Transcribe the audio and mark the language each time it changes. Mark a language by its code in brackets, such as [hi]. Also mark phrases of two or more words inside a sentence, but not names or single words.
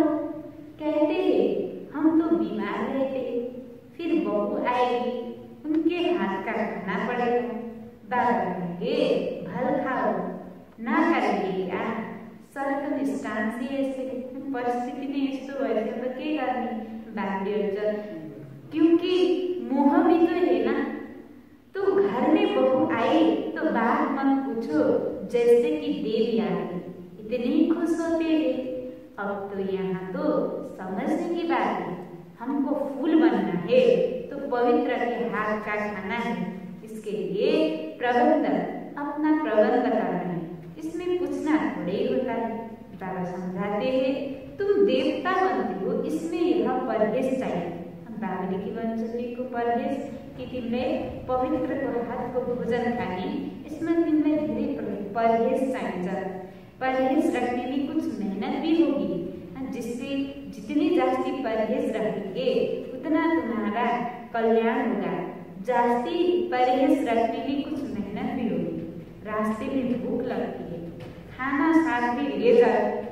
[hi] कहते हैं हम तो बीमार रहते, फिर बहू आएगी, उनके हाथ का खाना पड़ेगा। बाबा कहेंगे भल खाओ, ना करेंगे क्या? सर्कमस्टांस ऐसे परिस्थिति में [ne] यस्तो भएछ त के गर्ने? [hi] बाल्यहरु क्योंकि मोह भी तो है ना। तो घर में बहू आई तो बात मत पूछो, जैसे कि देवी आ गई, इतने खुश होते हैं। अब तो यहाँ तो समझने की बात है, हमको फूल बनना है तो पवित्र के हाथ का खाना है। इसके लिए प्रबंध अपना प्रबंध करना है, इसमें पूछना थोड़े ही होता है। बाबा समझाते हैं तुम देवता बनते हो, इसमें यह परहेज चाहिए। [ne] बाबा की वंशको परहेज कि तिमीले पवित्रको हातको भोजन खाने, इसमें तिमीले धेरै परहेज चाहिन्छ। [hi] परहेज रखने में कुछ मेहनत भी होगी, जिससे जितनी जास्ती परहेज रखेंगे उतना तुम्हारा कल्याण होगा। जास्ती परहेज रखने में कुछ मेहनत भी होगी, रास्ते में भूख लगती है, खाना साथ में ले जाओ।